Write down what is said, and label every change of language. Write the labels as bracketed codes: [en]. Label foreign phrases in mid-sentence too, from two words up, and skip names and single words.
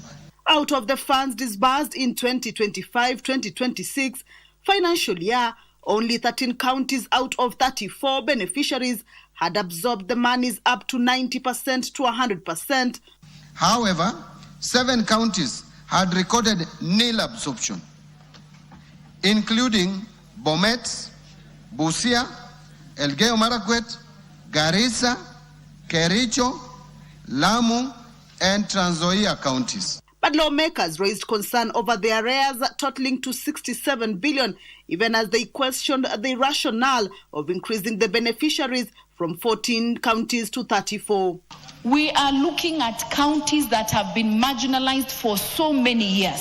[en] Out of the funds disbursed in 2025-2026 financial year, only 13 counties out of 34 beneficiaries had absorbed the monies up to 90% to 100%. However, 7 counties had recorded nil absorption, including Bomet, Busia, Elgeyo Marakwet, Garissa, Kericho, Lamu, and Trans Nzoia counties. But lawmakers raised concern over the arrears totaling to 67 billion, even as they questioned the rationale of increasing the beneficiaries from 14 counties to 34. We are looking at counties that have been marginalized for so many years.